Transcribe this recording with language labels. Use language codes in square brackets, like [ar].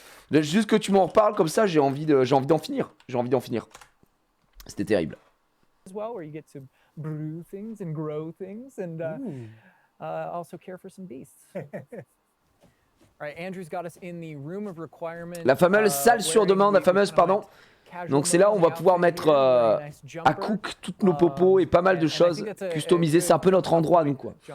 [fr] Juste que tu m'en reparles comme ça, j'ai envie d'en finir. J'ai envie d'en finir. C'était terrible. [en] As well, where you get to brew things and grow things and also care for some beasts. All right, Andrew's got us in the Room of Requirement. [fr] La fameuse salle sur demande, la fameuse, pardon. Donc c'est là où on va pouvoir mettre à cook toutes nos popos et pas mal de choses customisées. C'est un peu notre endroit, nous, quoi.